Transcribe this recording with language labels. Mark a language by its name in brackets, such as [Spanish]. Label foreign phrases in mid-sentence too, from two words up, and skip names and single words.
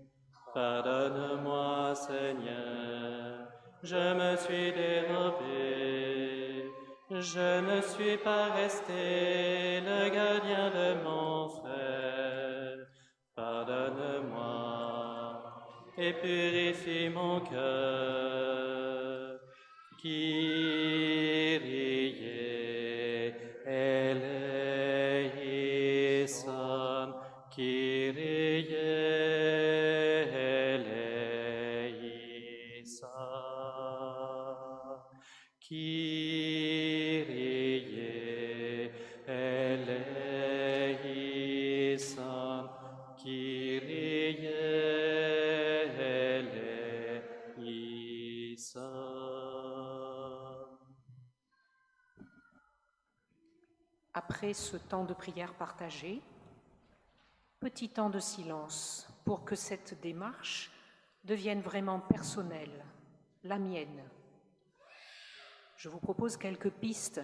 [French] Pardonne-moi, Seigneur, je me suis dérobé. Je ne suis pas resté le gardien de mon frère. Pardonne-moi et purifie mon cœur. [Greek] Kyrie eleison, Kyrie eleison, Kyrie eleison, Kyrie eleison. [French] Après ce temps de prière partagée, petit temps de silence pour que cette démarche devienne vraiment personnelle, la mienne. Je vous propose quelques pistes.